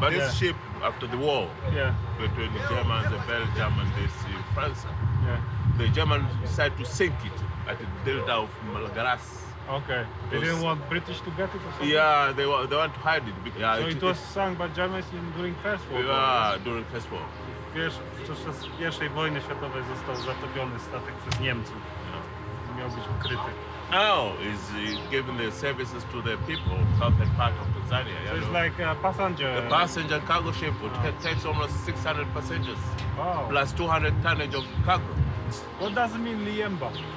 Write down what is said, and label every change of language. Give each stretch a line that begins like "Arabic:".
English: But this ship after the war between the Germans, the Belgium and France, the Germans decided to sink it at the delta of Malgaras. Okay. They didn't want British to get it or something? Yeah, they want to hide it. So it was sunk by Germans during First World War? Yeah, during First War.
Polish: Wiesz, podczas I wojny światowej został zatopiony statek przez Niemców. Miał być ukryty.
English: now is giving the services to the people, southern part of Tanzania. So you it's know. like a passenger. The passenger cargo ship takes almost 600 passengers, Wow. plus 200 tonnage of cargo. What does it mean, Liemba?